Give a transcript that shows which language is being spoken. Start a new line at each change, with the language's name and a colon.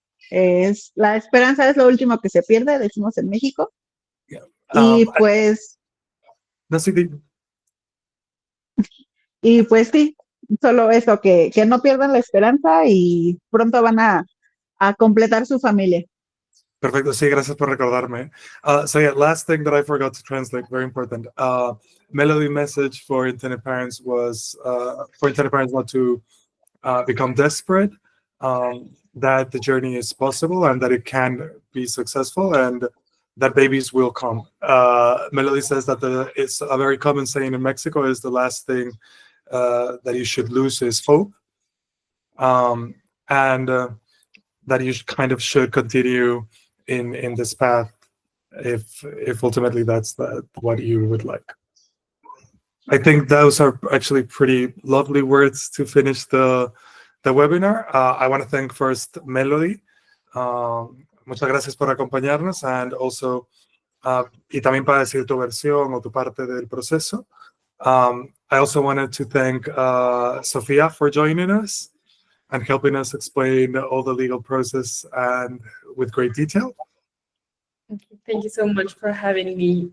Spanish: La esperanza es lo último que se pierde, decimos en México. Y pues no sé, sí, solo eso, que no pierdan la esperanza y pronto van a completar su familia. Perfecto, sí, gracias por recordarme.
English: So yeah, last thing that I forgot to translate, very important. Melody message for intended parents was for intended parents not to become desperate, that the journey is possible and that it can be successful and that babies will come. Melody says that it's a very common saying in Mexico is the last thing that you should lose is hope. And that you kind of should continue in this path if ultimately that's what you would like. I think those are actually pretty lovely words to finish the webinar. I want to thank first Melody.
Spanish: Muchas gracias por acompañarnos,
English: and also
Spanish: y también para decir tu versión o tu parte del proceso.
English: I also wanted to thank Sofía for joining us and helping us explain all the legal process and with great detail. Thank you so much for having me.